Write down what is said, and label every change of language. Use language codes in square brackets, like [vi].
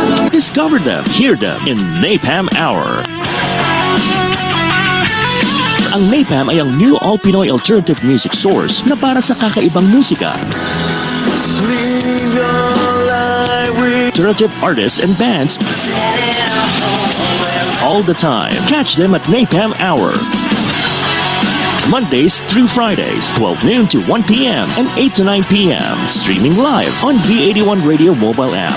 [en] Discover them, hear them in Napam Hour. [tl] Ang Napam ay ang [en] new all-Pinoy alternative music source [tl] na para sa kakaibang musika. [en] Alternative artists and bands all the time. Catch them at Napam Hour. Mondays through Fridays, 12 noon to 1 p.m. and 8 to 9 p.m. Streaming live on V81 Radio mobile app.